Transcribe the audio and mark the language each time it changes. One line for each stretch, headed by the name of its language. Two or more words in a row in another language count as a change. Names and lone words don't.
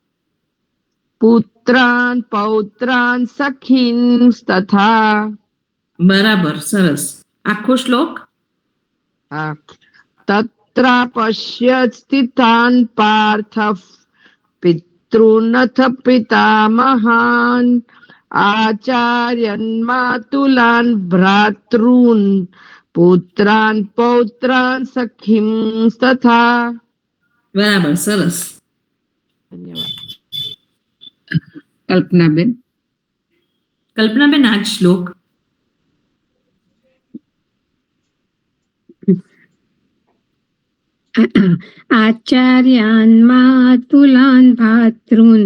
Sanskrit: પુત્રાન પૌત્રાન સખીંસ્તથા.
Gujarati: બરાબર, સરસ. આખો શ્લોક.
Sanskrit: તત્ર પશ્ય સ્થિતાન પાર્થ भ्रातॄनथ पितामहान् आचार्यान् मातुलान् भ्रातॄन् पुत्रान् पौत्रान् सखींस्तथा.
Gujarati: બરાબર, સરસ. ધન્યવાદ. કલ્પનાબેન. કલ્પનાબેન, આ જ શ્લોક.
Sanskrit: આચાર્યાન માતુલાન ભાતૃન.